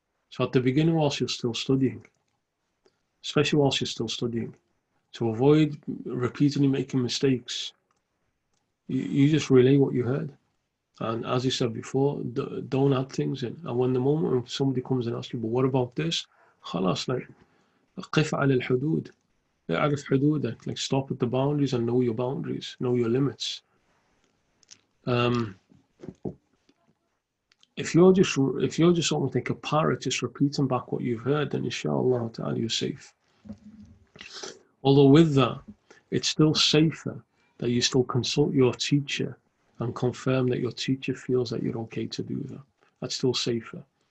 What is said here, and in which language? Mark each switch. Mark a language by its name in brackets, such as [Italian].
[English] So at the beginning, whilst you're still studying, especially whilst you're still studying, to avoid repeatedly making mistakes, you just relay what you heard. And as you said before, don't add things in. And when somebody comes and asks you, but what about this? [Arabic] خلاص, like, قف على الحدود. اعرف حدودك. [English] Like, stop at the boundaries and know your boundaries, know your limits. If you're just something like a parrot, just repeating back what you've heard, then inshallah ta'ala you're safe. Although with that, it's still safer that you still consult your teacher and confirm that your teacher feels that you're okay to do that. That's still safer.